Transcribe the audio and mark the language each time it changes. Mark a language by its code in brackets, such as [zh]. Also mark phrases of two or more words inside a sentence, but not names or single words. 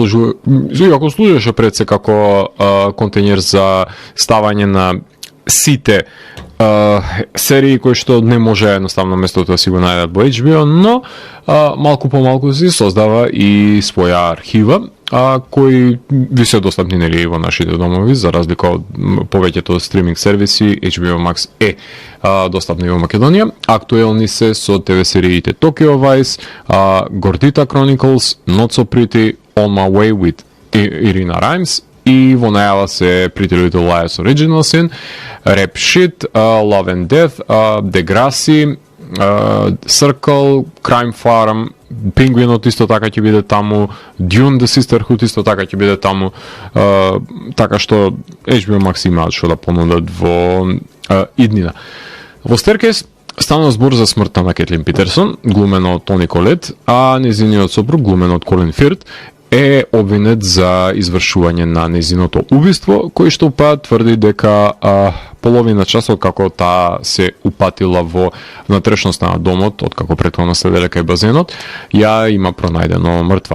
[mk] служеше пред се како контейнер за ставање на сите серии кои што не може едноставно местото да си го најдат во HBO, но малку по малку си создава и своја архива, кои ви се достапни нели во нашите домови, за разлика од повеќето стриминг сервиси. HBO Max е достапна и во Македонија. Актуелни се со ТВ сериите Tokyo Vice, Gordita Chronicles, Not So Pretty, On My Way with Irina Rhymes, и во најава се Pretty Little Liars Original Sin, Rap Shit, Love and Death, Degrassi, Circle, Crime Farm, Пингвинот исто така ќе биде таму, Dune The Sisterhood исто така ќе биде таму, така што HBO Max имаат што да понудат во иднина. Во Staircase стана збор за смртта на Кетлин Питерсон, глумена од Тони Колет, а незиниот сопруг, глумен од Колин Фирт, е обвинет за извршување на незиното убиство, кој што па тврди дека половина часот како таа се упатила во внатрешноста на домот, откако претходно седеле кај базенот, ја има пронајдено мртва.